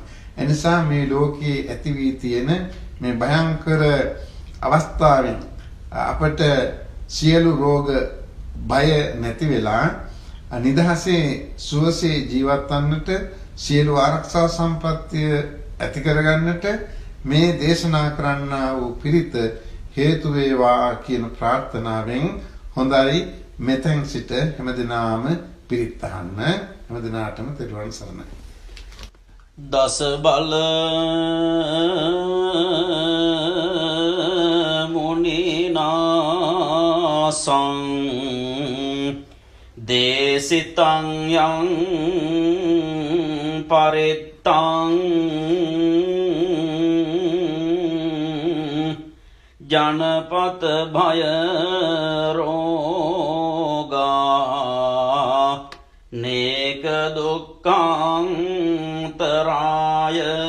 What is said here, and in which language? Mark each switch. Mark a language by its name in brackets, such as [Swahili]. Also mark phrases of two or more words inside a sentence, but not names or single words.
[Sinhala] එනිසා මේ ලෝකයේ ඇති වී තියෙන මේ භයංකර අවස්ථාවෙන් අපට සියලු රෝග බය නැති වෙලා නිදහසේ සුවසේ ජීවත් වන්නට සියලු ආරක්ෂා සම්පත්‍ය ඇති කරගන්නට මේ දේශනා කරන්නා වූ පිරිත හේතු වේවා කියන ප්‍රාර්ථනාවෙන් හොඳයි මෙතෙන් සිට හැමදිනාම පිරිත් අහන්න හැමදිනාටම තෙරුවන් සරණයි. [Pali] දස බල මුනිනාසං දේසිතං යං පරිත්තං ජනපත භය රෝගා නේක දුක්ඛං තරාය